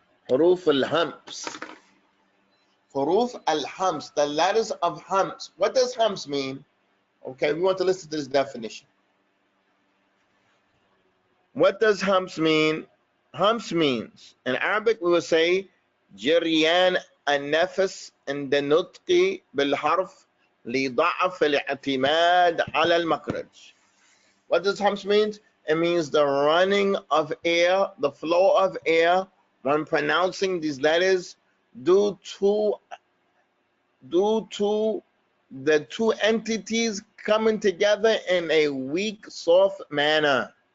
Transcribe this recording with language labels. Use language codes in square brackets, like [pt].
[en] Huruf al-hams. Huruf al-hams, the letters of hams. What does hams mean? Okay, we want to listen to this definition. What does hams mean? Hams means, in Arabic we will say, [ar] جريان النفس عند النطق بالحرف لضعف الاعتماد على المخرج. [en] What does hams mean? It means the running of air, the flow of air when pronouncing these letters due to the two entities coming together in a weak, soft manner.